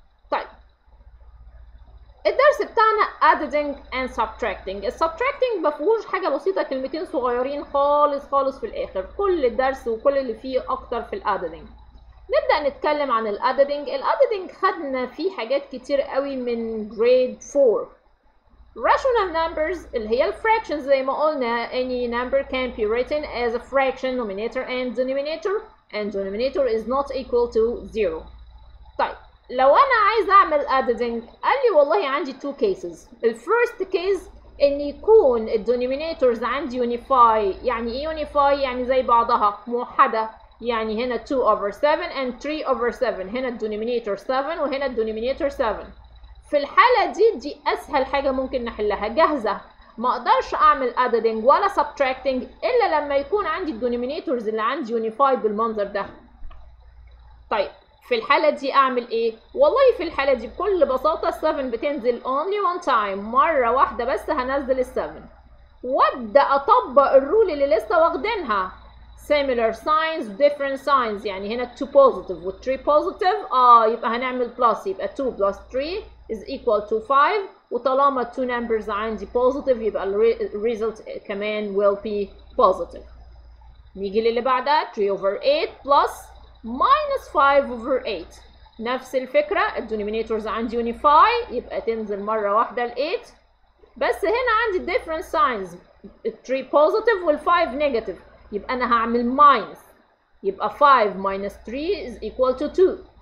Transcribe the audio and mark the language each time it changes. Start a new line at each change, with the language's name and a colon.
Arabic: طيب الدرس بتاعنا
English: adding and subtracting.
Arabic: السبتراكتنج مفيهوش حاجة بسيطة، كلمتين صغيرين خالص خالص في الآخر. كل الدرس وكل اللي فيه أكتر في الاددنج. نبدأ نتكلم عن الاددنج. الاددنج خدنا فيه حاجات كتير قوي من grade 4.
English: rational numbers
Arabic: اللي هي الفراكشنز زي ما قلنا
English: any number can be written as a fraction numerator and denominator is not equal to 0.
Arabic: طيب لو انا عايز اعمل adding قال لي والله عندي two cases. الفيرست كيس ان يكون الدينومينيتورز عندي unify. يعني ايه unify؟ يعني زي بعضها موحدة. يعني هنا 2 over 7 and 3 over 7. هنا الدينومينيتور 7 وهنا الدينومينيتور 7. في الحالة دي أسهل حاجة ممكن نحلها جاهزة. ما أقدرش أعمل adding ولا subtracting إلا لما يكون عندي الدينومينيتورز اللي عندي unified بالمنظر ده. طيب في الحالة دي أعمل إيه؟ والله في الحالة دي بكل بساطة 7 بتنزل
English: only one time،
Arabic: مرة واحدة بس هنزل 7 وأبدأ أطبق الرول اللي لسه واخدينها
English: similar signs different signs.
Arabic: يعني هنا 2 positive و 3 positive يبقى هنعمل plus، يبقى
English: 2 plus 3 is equal to 5.
Arabic: وطالما 2 numbers عندي positive يبقى ال result كمان
English: will be positive.
Arabic: نيجي للي بعدها 3 over 8 plus minus 5 over 8. نفس الفكرة، الدينومينيتورز عندي يونيفاي يبقى تنزل مرة واحدة ال 8، بس هنا عندي
English: different signs،
Arabic: ال 3 positive وال 5 negative، يبقى أنا هعمل ماينس، يبقى
English: 5 minus 3 is equal to 2.